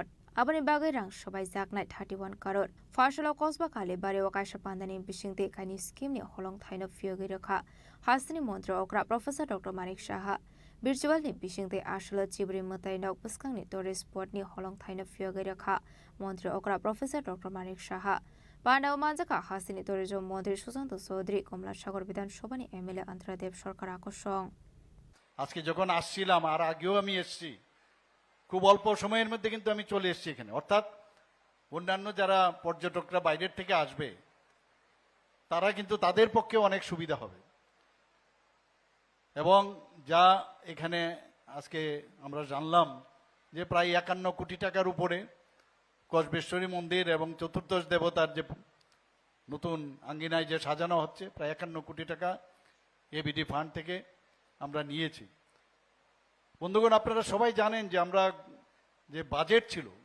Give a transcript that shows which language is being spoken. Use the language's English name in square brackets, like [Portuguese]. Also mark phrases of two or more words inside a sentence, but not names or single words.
[Kok Borok] Abani bagai rang sobai jaknai 31 crore Farsalo Kosba Kalibari Wakaisha Pandani Bishingte Kani scheme ni holong thaino fiogi rakha Hasini Montre Okra Professor Dr. Manik Saha Virtual ni Bishingte Ashlo Chibri Matai Nok Puskang ni Tourist Spot ni holong thaino fiogi rakha Montre Okra Professor Dr. Manik Saha Pandaw Manjaka Hasini Tourism Montre Susanto Sodri Komla Sagor Bidan Shobani MLA Antradev Sarkar আকর্ষণ [Bangla] আজকে যখন আসছিলাম আর আগেও আমি এসেছি খুব অল্প সময়ের মধ্যে কিন্তু আমি চলে এসেছি এখানে অর্থাৎ অন্যান্য যারা পর্যটকরা বাইরের থেকে আসবে তারা কিন্তু তাদের পক্ষে অনেক সুবিধা হবে এবং যা এখানে আজকে আমরা জানলাম যে প্রায় 51 কোটি টাকার উপরে কসবেশ্বরী মন্দির এবং চতুর্দশ দেবতার যে নতুন আঙ্গিনায় যে সাজানো হচ্ছে প্রায় 51 কোটি টাকা এবিডি ফান্ড থেকে আমরা নিয়েছি বন্ধুগণ আপনারা সবাই জানেন যে আমরা যে বাজেট ছিল